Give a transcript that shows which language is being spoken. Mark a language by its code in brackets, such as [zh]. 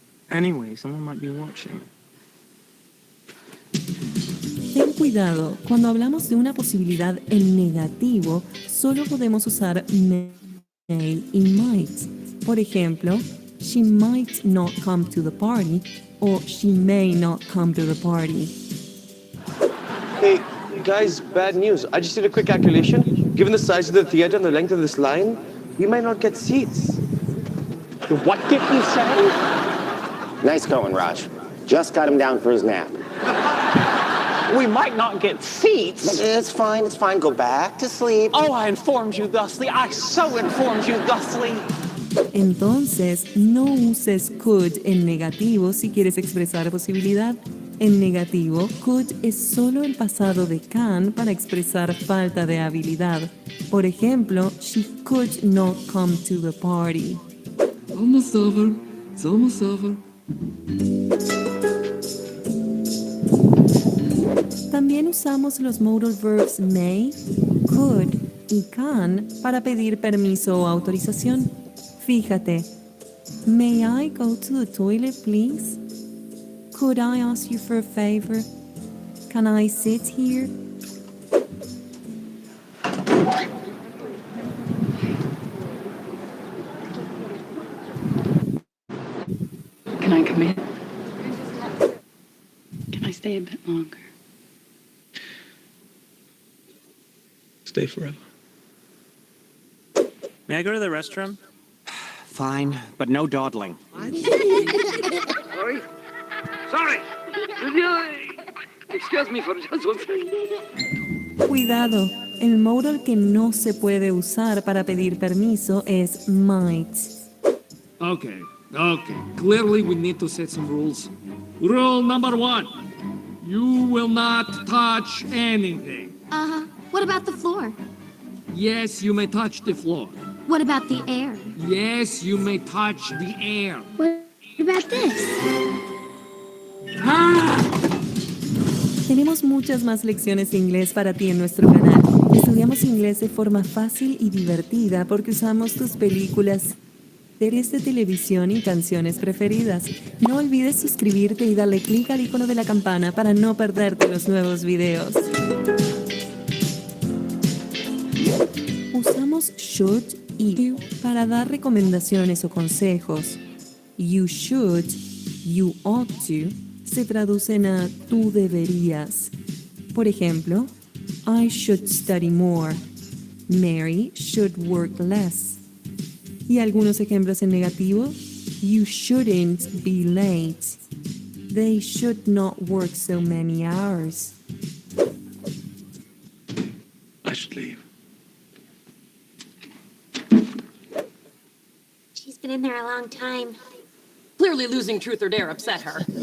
[en] Anyway, someone might be watching. [es] Ten cuidado, cuando hablamos de una posibilidad en negativo, solo podemos usar may y might. Por ejemplo, [en] she might not come to the party [es] o [en] she may not come to the party. Hey, guys, bad news. I just did a quick calculation. Given the size of the theater and the length of this line, we might not get seats. What did he say? Nice going, Raj. Just got him down for his nap. We might not get seats. It's fine, it's fine. Go back to sleep. Oh, I informed you thusly. I so informed you thusly. [es] Entonces, no uses could en negativo si quieres expresar posibilidad. En negativo, could es solo el pasado de can para expresar falta de habilidad. Por ejemplo, [en] she could not come to the party. Almost over. It's almost over. [es] También usamos los modal verbs may, could y can para pedir permiso o autorización. Fíjate, [en] may I go to the toilet, please? Could I ask you for a favor? Can I sit here? Can I come in? Can I stay a bit longer? Stay forever. May I go to the restroom? Fine, but no dawdling. Sorry. Sorry. Excuse me for just one second. [es] Cuidado, el modal que no se puede usar para pedir permiso es might. [en] Okay. Clearly, we need to set some rules. Rule number 1. You will not touch anything. Uh-huh. What about the floor? Yes, you may touch the floor. What about the air? Yes, you may touch the air. What about this? [es] Tenemos muchas más lecciones de inglés para ti en nuestro canal. Estudiamos inglés de forma fácil y divertida porque usamos tus películas, series de televisión y canciones preferidas. No olvides suscribirte y darle clic al icono de la campana para no perderte los nuevos videos. Usamos should y para dar recomendaciones o consejos. [en] You should, you ought to, [es] se traducen a tú deberías. Por ejemplo, [en] I should study more. Mary should work less. [es] Y algunos ejemplos en negativo. [en] You shouldn't be late. They should not work so many hours. I should leave. She's been in there a long time. Clearly losing truth or dare upset her.